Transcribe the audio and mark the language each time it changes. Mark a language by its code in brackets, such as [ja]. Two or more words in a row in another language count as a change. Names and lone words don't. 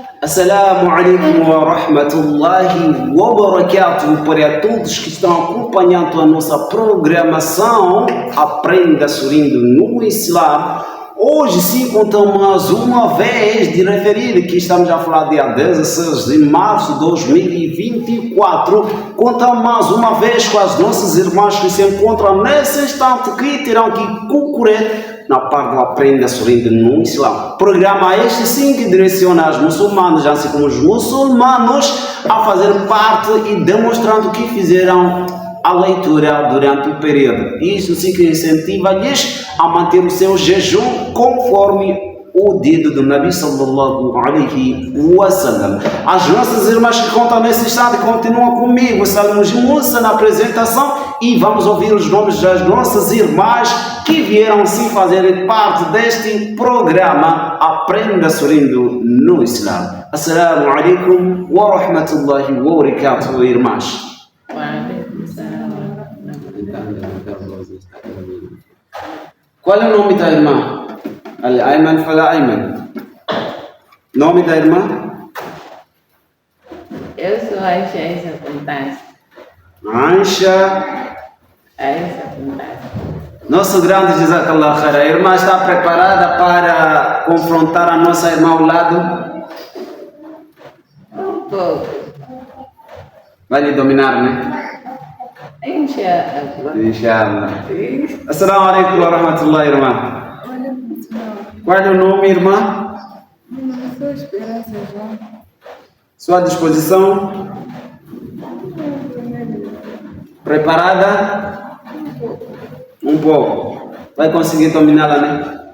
[ar] السلام عليكم ورحمة الله وبركاته. [pt] Para todos que estão acompanhando a nossa programação Aprenda Sorrindo no Islã. Hoje sim contamos mais uma vez de referir que estamos a falar dia 16 de março de 2024. Contamos mais uma vez com as nossas irmãs que se encontram nesse instante que terão que concorrer na parte do Aprenda Sorrindo no Islã. Programa este sim que direciona as muçulmanas, assim como os muçulmanos, a fazer parte e demonstrando que fizeram a leitura durante o período. Isso sim que incentiva-lhes a manter o seu jejum conforme o dedo do Nabi [ar] صلى الله عليه وسلم. [pt] As nossas irmãs que contam nesse instante continuam comigo, Salmos Musa na apresentação, e vamos ouvir os nomes das nossas irmãs que vieram sim fazer parte deste programa Aprenda Sorrindo no Islã. [ar] السلام عليكم ورحمة الله وبركاته, [pt] irmãs. Qual é o nome da irmã? Al-Ayman fala Ayman. Nome da irmã? Eu sou Aisha Fontás. Aisha Fontás. Nosso grande [ar] جزاك الله خير. [pt] A irmã está preparada para confrontar a nossa irmã ao lado? Um pouco. Vai lhe dominar, né? Inshallah. [ar] السلام عليكم ورحمة الله, [pt] irmã. Qual é o nome, irmã? Sou Esperança João. Sua disposição? Preparada? Um pouco. Vai conseguir dominá-la, né?